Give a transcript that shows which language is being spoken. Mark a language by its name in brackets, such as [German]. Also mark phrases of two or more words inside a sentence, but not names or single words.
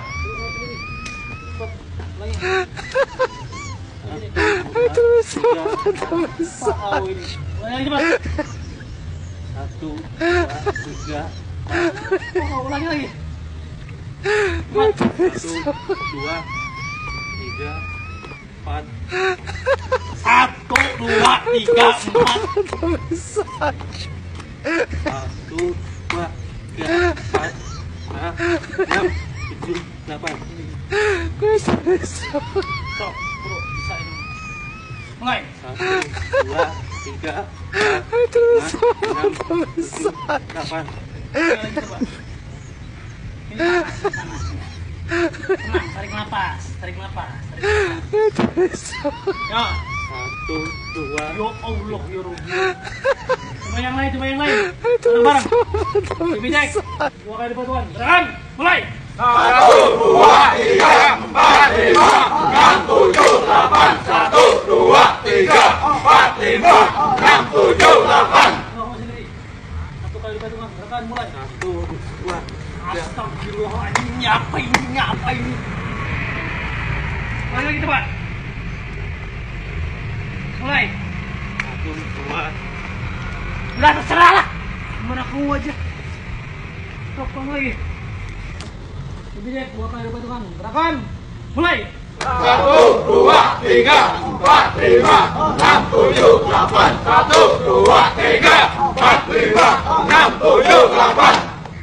[Indonesian] Satu, dua, tiga. Oh, ulangi lagi. Satu, dua, tiga, empat. Satu, dua, tiga, empat. Satu, dua, tiga, empat, enam, tujuh, delapan. Sok, bro, bisa ini. Mulai. Satu, dua, tiga, empat, lima, enam, tujuh, delapan. Lagi coba. Ini tenang, tarik napas, tarik napas, tarik napas. Ya. Satu, dua. [Arabic] يا الله يا رب. [Indonesian] Coba yang lain, coba yang lain. Bareng-bareng. Lebih cek. Dua kali bantuan. Gerakan, mulai. Satu, dua, tiga, empat, lima, enam, tujuh, delapan. Satu, dua, tiga, empat, lima, enam, tujuh, delapan. Ngomong sendiri. Satu kali bantuan. Gerakan, mulai. Satu, dua. Astagfirullahaladzim, nyapa ini. Lagi cepat. Mulai. Satu, dua. Udah terserah lah. Gimana kamu aja. Topang lagi. Lebih deh, dua kali bantuan. Gerakan. Mulai. Satu, dua, tiga, empat, lima, enam, tujuh, delapan. Satu, dua, tiga, empat, lima, enam, tujuh, delapan.